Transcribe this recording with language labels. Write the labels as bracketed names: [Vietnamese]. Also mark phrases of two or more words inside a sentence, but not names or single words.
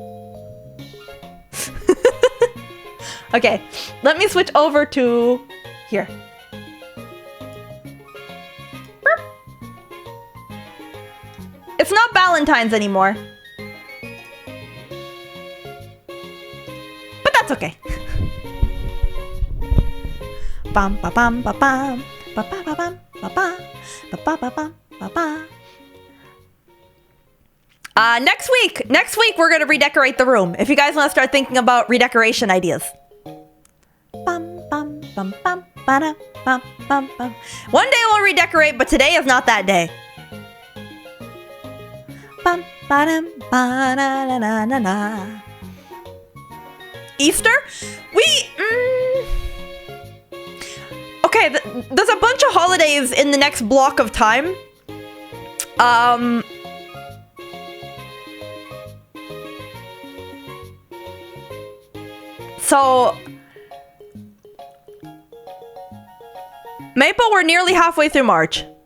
[English] Okay, let me switch over to here. It's not Valentine's anymore. But that's okay. Bam ba bam ba bam ba ba ba bam ba ba ba ba ba bam ba ba. Next week we're gonna redecorate the room. If you guys want to start thinking about redecoration ideas. Bum bum bum bum ba bum bum bum. One day we'll redecorate, but today is not that day. Bum ba dum ba na na na na na. Easter? Okay, there's a bunch of holidays in the next block of time. So, Maple, we're nearly halfway through March.